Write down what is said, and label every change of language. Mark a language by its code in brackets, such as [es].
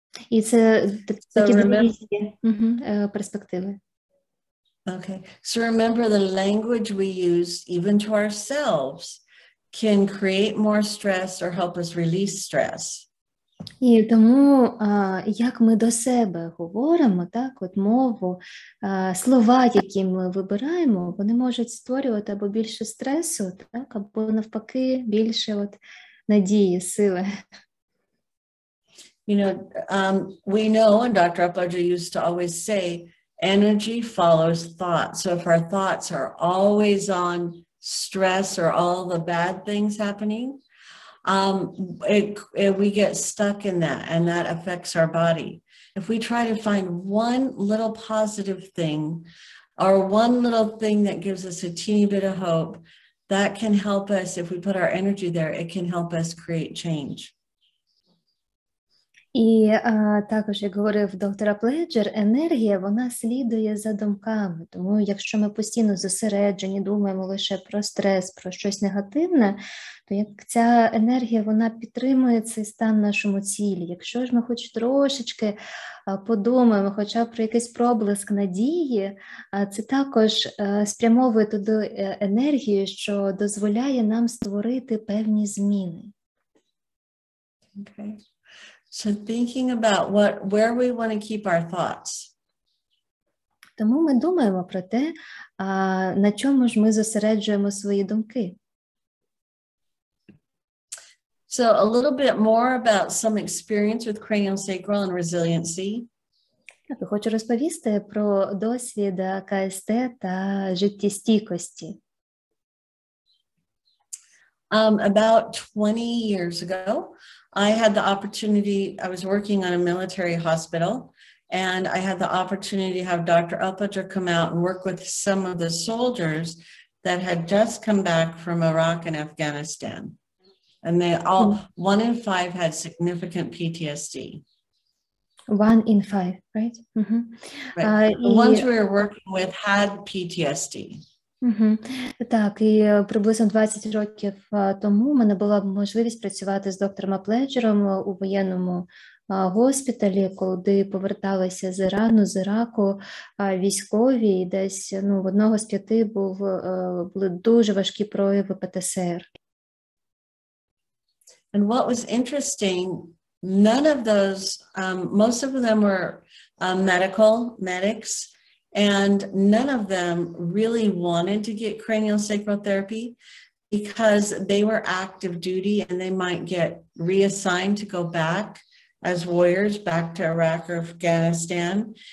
[uk] І це такі дві різні перспективи. [en] Okay, so remember the language we use, even to ourselves, can create more stress or help us release stress. [uk] І тому, як ми до себе говоримо, так, от мову, слова, які ми вибираємо, вони можуть створювати або більше стресу, так, або навпаки більше от надії, сили. [en] You know, we know, and Dr. Aplejera used to always say, energy follows thought. So if our thoughts are always on stress or all the bad things happening, we get stuck in that, and that affects our body. If we try to find one little positive thing or one little thing that gives us a teeny bit of hope, that can help us. If we put our energy there, it can help us create change. [uk] І також, як говорив доктор Апледжер, енергія, вона слідує за думками. Тому якщо ми постійно зосереджені, думаємо лише про стрес, про щось негативне, то як ця енергія, вона підтримує цей стан нашому цілі. Якщо ж ми хоч трошечки подумаємо, хоча б про якийсь проблиск надії, це також спрямовує туди енергію, що дозволяє нам створити певні зміни. [en] Okay. So thinking about where we want to keep our thoughts. [uk] Тому ми думаємо про те, на чому ж ми зосереджуємо свої думки. [en] So a little bit more about some experience with craniosacral and resiliency. [uk] Так, хочу розповісти про досвід КСТ та життєстійкості. [en] About 20 years ago, I had the opportunity, I was working on a military hospital, and I had the opportunity to have Dr. Aplejera come out and work with some of the soldiers that had just come back from Iraq and Afghanistan. And they all, 1 in 5 had significant PTSD. 1 in 5, right? Mm-hmm. Right. The ones we were working with had PTSD. [uk] Так, і приблизно 20 років тому у мене була можливість працювати з доктором Апледжером у воєнному госпіталі, коли поверталися з Ірану, з Іраку військові, і десь в одного з 5 були дуже важкі прояви ПТСР. [en] And what was interesting, none of those, most of them were medics, and none of them really wanted to get craniosacral therapy because they were active duty and they might get reassigned to go back as warriors back to Iraq or Afghanistan.